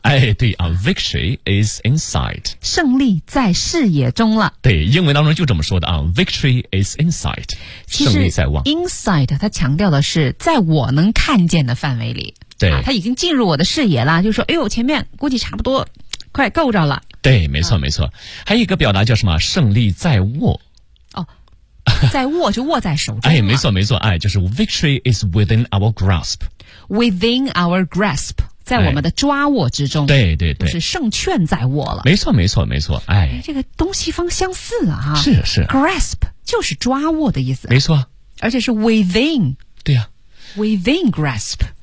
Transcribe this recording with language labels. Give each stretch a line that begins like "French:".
Chinese: 哎，对啊
English: ，victory is in sight，
Chinese: 胜利在视野中了。对，英文当中就这么说的啊 ，
English: victory is in sight，
Chinese: 胜利在望。 insight 它强调的是在我能看见的范围里，对，它已经进入我的视野了，就说，哎呦，前面估计差不多快够着了。对，没错没错。还有一个表达叫什么？胜利在握。在握就握在手中。哎，没错没错，哎，就是
English: victory is within our grasp， within our grasp，
Chinese: 在我们的抓握之中。哎，对对对，就是胜券在握了。没错没错没错，哎，这个东西方相似啊。是是， grasp 就是抓握的意思。没错，而且是 within。对啊，
English: within grasp。